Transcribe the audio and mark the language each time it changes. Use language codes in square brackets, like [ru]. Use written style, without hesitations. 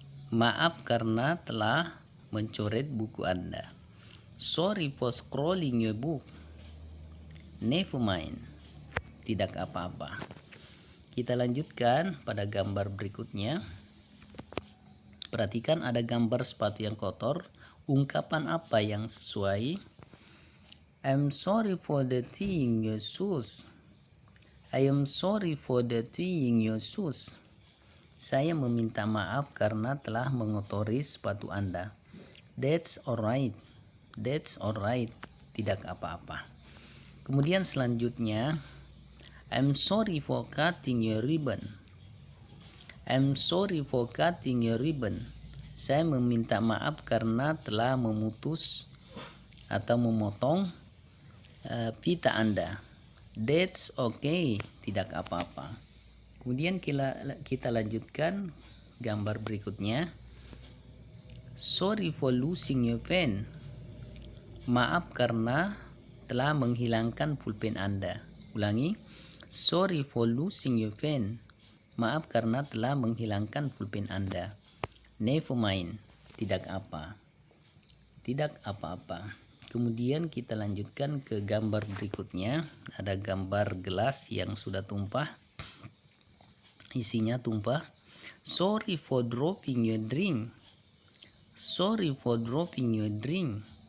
[id] Maaf karena telah mencoret buku Anda. [en] Sorry for scrolling your book. Never mind, [id] tidak apa-apa. Kita lanjutkan pada gambar berikutnya. Perhatikan, ada gambar sepatu yang kotor. Ungkapan apa yang sesuai? [en] I'm sorry for dirtying your shoes. I am sorry for dirtying your shoes. [id] Saya meminta maaf karena telah mengotori sepatu Anda. [en] That's alright. That's alright, [id] tidak apa-apa. Kemudian selanjutnya, [en] I'm sorry for cutting your ribbon. I'm sorry for cutting your ribbon. Saya meminta maaf karena telah memutus atau memotong pita Anda. That's okay, [id] tidak apa-apa. Kemudian kita lanjutkan gambar berikutnya. [en] Sorry for losing your pen. [id] Maaf karena telah menghilangkan pulpen Anda. Ulangi, [en] Sorry for losing your pen. [id] Maaf karena telah menghilangkan pulpen Anda. [en] Never mind. [id] Tidak apa. Tidak apa-apa. Kemudian kita lanjutkan ke gambar berikutnya. Ada gambar gelas yang sudah tumpah. Isinya tumpah. [en] Sorry for dropping your drink. Sorry for dropping your drink.